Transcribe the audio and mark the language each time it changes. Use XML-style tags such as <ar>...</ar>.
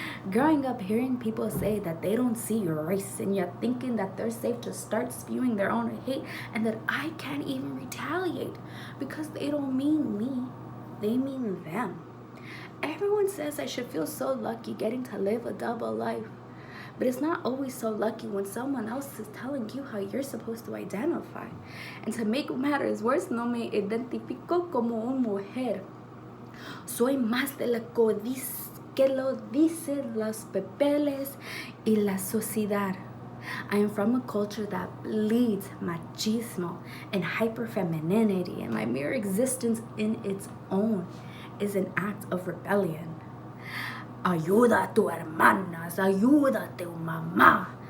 <en>Growing up hearing people say that they don't see your race, and yet thinking that they're safe to start spewing their own hate, and that I can't even retaliate because they don't mean me, they mean them. Everyone says I should feel so lucky getting to live a double life. But it's not always so lucky when someone else is telling you how you're supposed to identify. And to make matters worse,</en> <es>no me identifico como una mujer. Soy más de lo que lo dicen los papeles y la sociedad.</es> <en>I am from a culture that bleeds machismo and hyperfemininity, and my mere existence in its own is an act of rebellion.</en> <es>Ayuda a tu hermanas, ayuda a tu mamá.</es>